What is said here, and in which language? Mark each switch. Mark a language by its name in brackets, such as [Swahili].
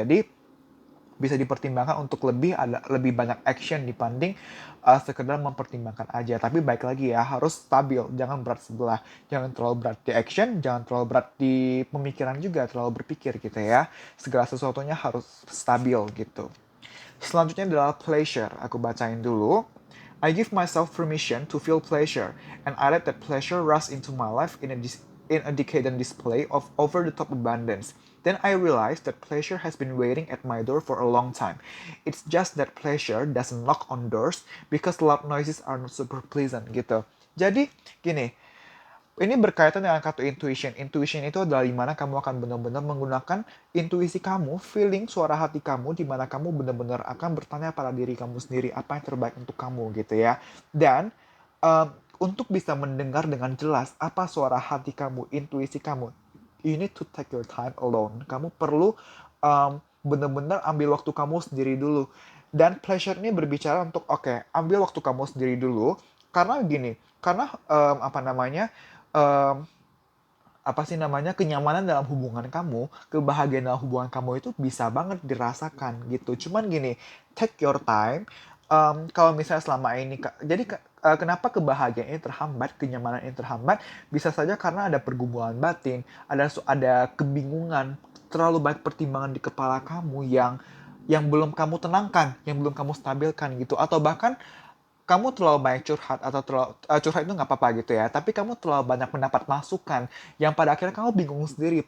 [Indonesian] Jadi bisa dipertimbangkan untuk lebih banyak action dibanding sekedar mempertimbangkan aja. Tapi baik lagi ya, harus stabil, jangan berat sebelah, jangan terlalu berat di action, jangan terlalu berat di pemikiran juga, terlalu berpikir gitu ya. Segala sesuatunya harus stabil gitu. Selanjutnya adalah pleasure, aku bacain dulu. [English] I give myself permission to feel pleasure, and I let that pleasure rush into my life in a decadent display of over-the-top abundance. Then I realized that pleasure has been waiting at my door for a long time. It's just that pleasure doesn't knock on doors because loud noises are not super pleasant [Indonesian] gitu. Jadi gini, ini berkaitan dengan kartu intuition. Intuition itu adalah di mana kamu akan benar-benar menggunakan intuisi kamu, feeling suara hati kamu, di mana kamu benar-benar akan bertanya pada diri kamu sendiri apa yang terbaik untuk kamu gitu ya. Dan um, untuk bisa mendengar dengan jelas apa suara hati kamu, intuisi kamu, [English] you need to take your time alone. [Indonesian] Kamu perlu benar-benar ambil waktu kamu sendiri dulu. Dan pleasure ini berbicara untuk oke, ambil waktu kamu sendiri dulu. Karena gini, karena apa namanya, um, apa sih namanya, kenyamanan dalam hubungan kamu, kebahagiaan dalam hubungan kamu itu bisa banget dirasakan gitu. Cuman gini, [English] take your time. [Indonesian] Kalau misalnya selama ini, jadi kenapa kebahagiaan ini terhambat, kenyamanan ini terhambat, bisa saja karena ada pergumulan batin, ada kebingungan, terlalu banyak pertimbangan di kepala kamu yang belum kamu tenangkan, yang belum kamu stabilkan gitu, atau bahkan kamu terlalu banyak curhat atau curhat itu nggak apa-apa gitu ya, tapi kamu terlalu banyak mendapat masukan yang pada akhirnya kamu bingung sendiri.